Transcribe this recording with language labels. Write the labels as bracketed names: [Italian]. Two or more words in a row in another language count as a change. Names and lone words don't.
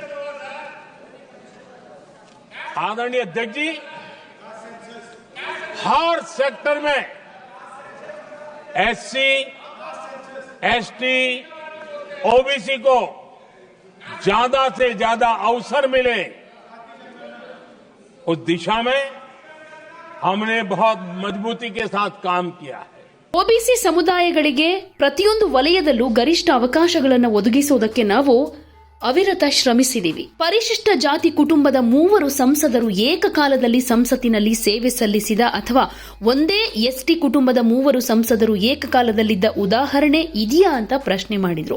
[Hindi] आदरणीय अध्यक्ष जी, हर सेक्टर में एससी, एसटी, ओबीसी को ज्यादा से ज्यादा अवसर मिले, उस दिशा में हमने बहुत मजबूती के साथ काम किया है. [Kannada] ಒಬಿಸಿ ಸಮುದಾಯಗಳಿಗೆ ಪ್ರತಿಯೊಂದು ವಲಯದಲ್ಲೂ ಗರಿಷ್ಠ ಅವಕಾಶಗಳನ್ನು ಒದಗಿಸುವುದಕ್ಕೆ ನಾವು ಅವಿರತ ಶ್ರಮಿಸಿದ್ದೀವಿ. ಪರಿಶಿಷ್ಟ ಜಾತಿ ಕುಟುಂಬದ 3 ಸಂಸದರು ಏಕಕಾಲದಲ್ಲಿ ಸಂಸತ್ತಿನಲ್ಲಿ ಸೇವೆ ಸಲ್ಲಿಸಿದ ಅಥವಾ ಒಂದೇ ಎಸ್ಟಿ ಕುಟುಂಬದ 3 ಸಂಸದರು ಏಕಕಾಲದಲ್ಲಿದ್ದ ಉದಾಹರಣೆ ಇದೆಯಾ ಅಂತ ಪ್ರಶ್ನೆ ಮಾಡಿದ್ರು.